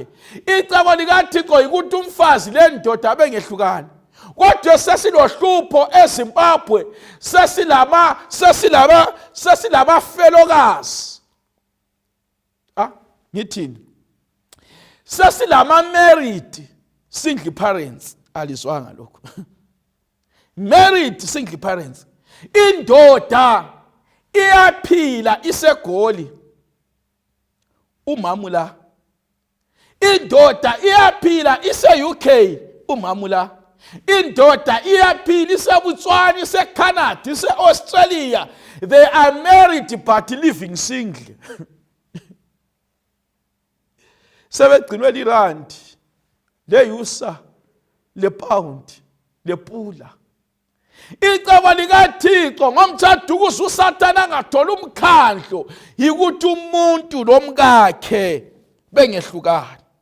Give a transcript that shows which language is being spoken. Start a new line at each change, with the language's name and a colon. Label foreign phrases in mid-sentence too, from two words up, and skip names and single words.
North Ndebele: Icebo likaThixo yikuthi umfazi lendoda bengehlukani. Kodwa sesilohlupho eZimbabwe, sesilaba felokazi.
English: Ngithini?
North Ndebele: Sesilama
English: married single parents.
North Ndebele: Alizwanga lokho.
English: Married single parents.
North Ndebele: Indoda iyaphila isegoli, umamula. Indoda iyaphila ise-UK, umamula. Indoda iyaphila iseBotswana, iseCanada, iseAustralia.
English: They are married but living single.
North Ndebele: sebegcinwe lirandi leyusa lepound lepula. Icebo likaThixo ngomtshado ukuze uSathane angathola umkhandlo yikuthi umuntu lomkakhe bengehlukana.